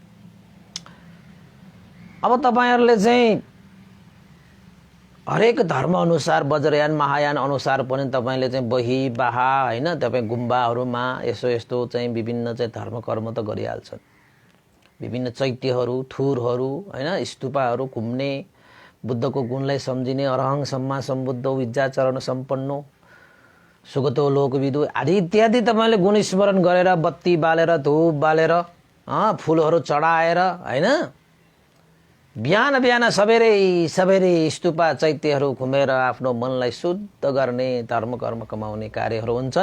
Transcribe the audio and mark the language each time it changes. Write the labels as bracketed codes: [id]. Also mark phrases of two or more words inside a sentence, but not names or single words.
[ne] अब तपाईहरुले चाहिँ हरेक धर्म अनुसार वज्रयान महायान अनुसार पनि तपाईले चाहिँ बही बाहा हैन तपाई गुम्बाहरुमा यस्तो चाहिँ विभिन्न चाहिँ धर्म कर्म त गरिहाल्छन्। विभिन्न चैत्यहरु, थुरहरु हैन स्तूपहरु घुम्ने, बुद्धको गुणलाई सम्झिने, [pi] अरहं सम्मा सम्बुद्ध विद्याचरण सम्पन्नो सुगतो लोकविदु [ne] आदि इत्यादि तपाईले गुण स्मरण गरेर बत्ती बालेर धूप बालेर फूलहरु चढाएर हैन बिहान बिहान सबेरै स्तूपा चैत्यहरु घुमेर आफ्नो मनलाई शुद्ध गर्ने धर्म कर्म कमाउने कार्यहरु हुन्छन्।